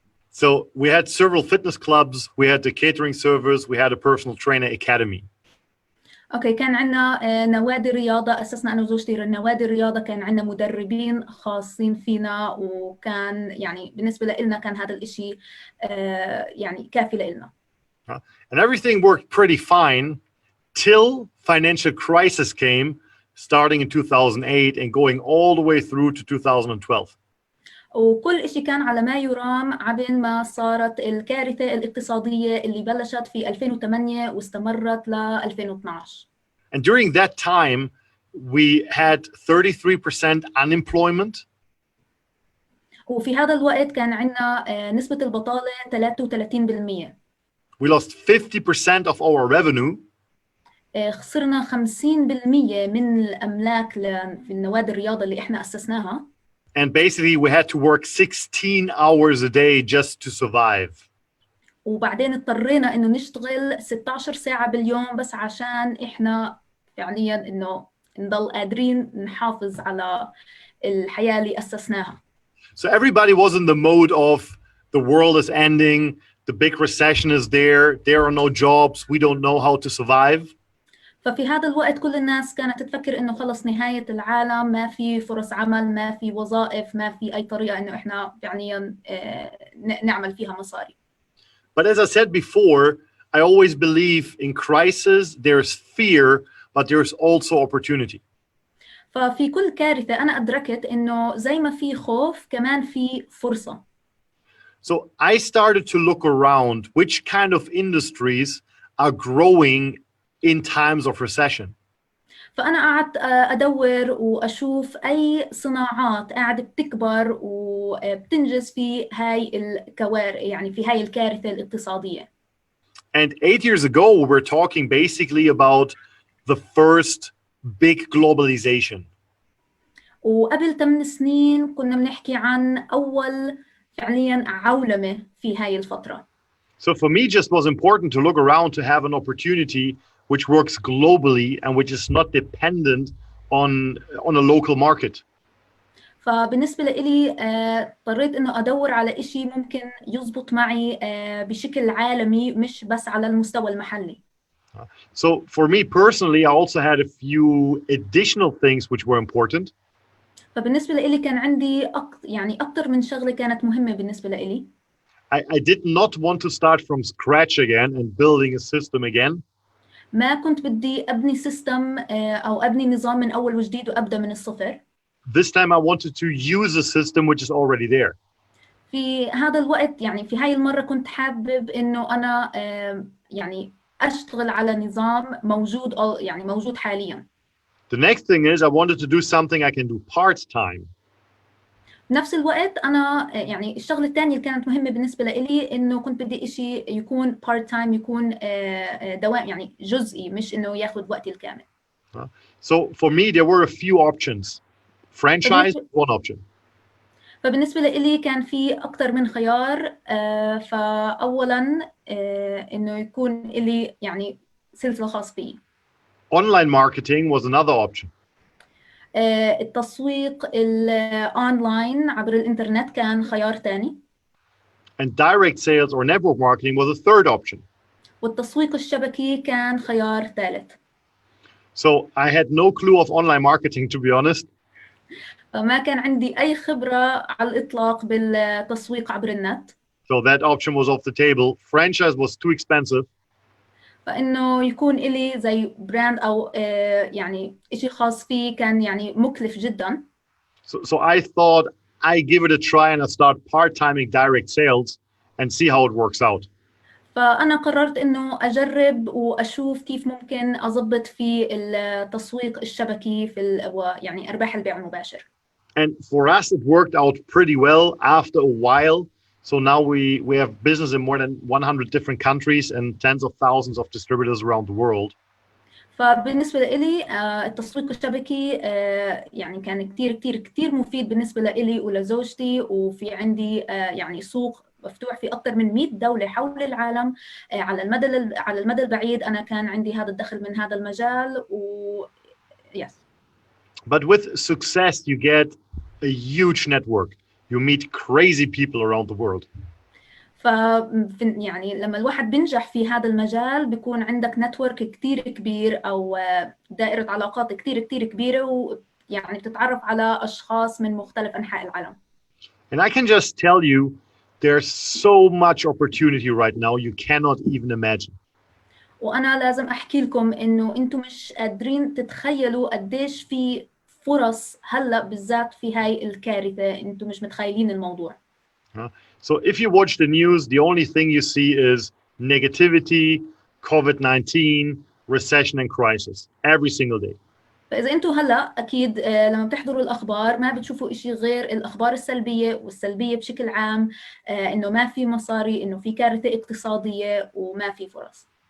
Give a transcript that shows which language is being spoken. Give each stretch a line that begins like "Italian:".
English: So we had several fitness clubs, we had the catering service, we had a personal trainer academy.
Arabic: اوكي كان عندنا نوادي رياضة أسسنا أنا وزوجتي نوادي الرياضة كان عندنا مدربين خاصين فينا وكان يعني بالنسبة لنا كان هذا الإشي يعني كافي لنا.
English: And everything worked pretty fine till financial crisis came, starting in 2008 and going all the way through to 2012.
Arabic: وكل إشي كان على ما يرام عبين ما صارت الكارثة الاقتصادية اللي بلشت في 2008 واستمرت ل 2012.
English: And during that time, we had 33% unemployment.
Arabic: وفي هذا الوقت كان عندنا نسبة البطالة 33%.
English: We lost 50% of our revenue.
Arabic: خسرنا 50% من الأملاك في النوادي الرياضة اللي إحنا أسسناها.
English: And basically we had to work 16 hours a day just to survive.
Arabic: وبعدين اضطرينا إنه نشتغل 16 ساعة باليوم بس عشان إحنا فعلياً إنه نضل قادرين نحافظ على الحياة اللي أسسناها.
English: So everybody was in the mode of the world is ending, the big recession is there are no jobs, we don't know how to survive.
Arabic: ففي هذا الوقت كل الناس كانت تفكر إنه خلص نهاية العالم ما في فرص عمل ما في وظائف ما في أي طريقة إنه إحنا فعلياً نعمل فيها مصاري.
English: But as I said before, I always believe in crisis there's fear, but there's also opportunity.
Arabic: ففي كل كارثة أنا أدركت إنه زي ما في خوف كمان في فرصة.
English: So I started to look around which kind of industries are growing in times of recession.
Arabic: فأنا قعدت أدور وأشوف أي صناعات قاعدة بتكبر وبتنجز في هاي يعني في هاي الكارثة الاقتصادية.
English: And 8 years ago, we were talking basically about the first big globalization.
Arabic: وقبل 8 سنين كنا بنحكي عن أول فعلياً عولمة في هاي الفترة.
English: So for me, just was important to look around to have an opportunity which works globally and which is not dependent on a local market.
Arabic: فبالنسبة لي اضطريت إنه أدور على إشي ممكن يزبط معي بشكل عالمي مش بس على المستوى المحلي.
English: So for me personally, I also had a few additional things which were important.
Arabic: فبالنسبة لي كان عندي يعني أكتر من شغلة كانت مهمة بالنسبة لي.
English: I did not want to start from scratch again and building a system again.
Arabic: ما كنت بدي أبني سيستم أو أبني نظام من أول وجديد وأبدأ من الصفر.
English: This time I wanted to use a system which is already there.
Arabic: في هذا الوقت يعني في هاي المرة كنت حابب إنه أنا يعني أشتغل على نظام موجود يعني موجود حالياً.
English: The next thing is I wanted to do something I can do part-time.
Arabic: بنفس الوقت أنا يعني الشغلة الثانية اللي كانت مهمة بالنسبة لي إنه كنت بدي إشي يكون part-time يكون دوام يعني جزئي مش إنه ياخد وقتي الكامل.
English: So for me there were a few options. Franchise, one option.
Arabic: فبالنسبة لي كان في أكتر من خيار. فأولاً إنه يكون لي يعني سلسلة خاص بي.
English: Online marketing was another option.
Arabic: التسويق الأونلاين عبر الإنترنت كان خيار ثاني.
English: And direct sales or network marketing was a third option.
Arabic: والتسويق الشبكي كان خيار ثالث.
English: So I had no clue of online marketing, to be honest.
Arabic: فما كان عندي أي خبرة على الإطلاق بالتسويق عبر النت.
English: So that option was off the table. Franchise was too expensive.
Arabic: فإنه يكون إلي زي براند أو يعني إشي خاص فيه كان يعني مكلف جدا.
English: So I thought I give it a try and I start part-timing direct sales and see how it works out.
Arabic: فأنا قررت إنه أجرب وأشوف كيف ممكن أضبط في التسويق الشبكي في يعني أرباح البيع المباشر.
English: And for us, it worked out pretty well after a while. So now we have business in more than 100 different countries and tens of thousands of distributors around the world.
Arabic: فبالنسبة لي التسويق الشبكي يعني كان كتير مفيد بالنسبة لي ولزوجتي، وفي عندي يعني سوق مفتوح في أكثر من 100 دولة حول العالم. على المدى البعيد أنا كان عندي هذا الدخل من هذا المجال
English: yes. But with success, you get a huge network. You meet crazy people around the world.
Arabic: يعني لما الواحد بينجح في هذا المجال بيكون عندك نتورك كتير كبير أو دائرة علاقات كتير كبيرة، ويعني بتتعرف على أشخاص من مختلف أنحاء العالم.
English: And I can just tell you, there's so much opportunity right now you cannot even imagine.
Arabic: وأنا لازم أحكي لكم إنه أنتم مش قادرين تتخيلوا قديش في فرص هلأ بالذات في هاي الكارثة. أنتم مش متخيلين الموضوع.
English: So if you watch the news, the only thing you see is negativity, COVID-19, recession and crisis every single day.
Arabic: فإذا أنتم هلأ أكيد لما بتحضروا الأخبار ما بتشوفوا إشي غير الأخبار السلبية والسلبية بشكل عام، إنه ما في مصاري، إنه في كارثة اقتصادية وما في فرص.